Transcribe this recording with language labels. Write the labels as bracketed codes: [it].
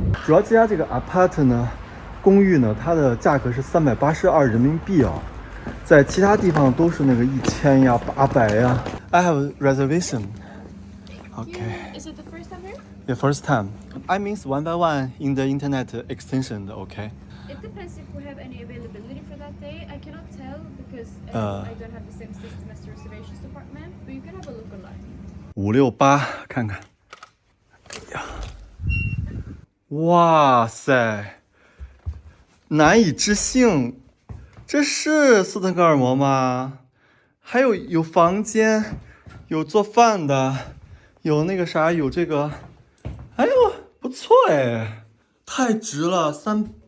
[zh] 主要这家这个 apart 呢，公寓呢，它的价格是382人民币啊，在其他地方都是那个1000呀、800呀。 [en] I have reservation. Okay. Is it the first time here? The first time. I means one by one in the internet extension. Okay. It depends if we have any availability for that day. I cannot tell because I don't have the same system as the reservations department, but you can have a look online. [zh] 568，看看。哎呀，哇塞，难以置信，这是斯滕哥尔摩吗？还有房间，有做饭的，有那个啥，有这个，哎呦，不错哎，太值了，384。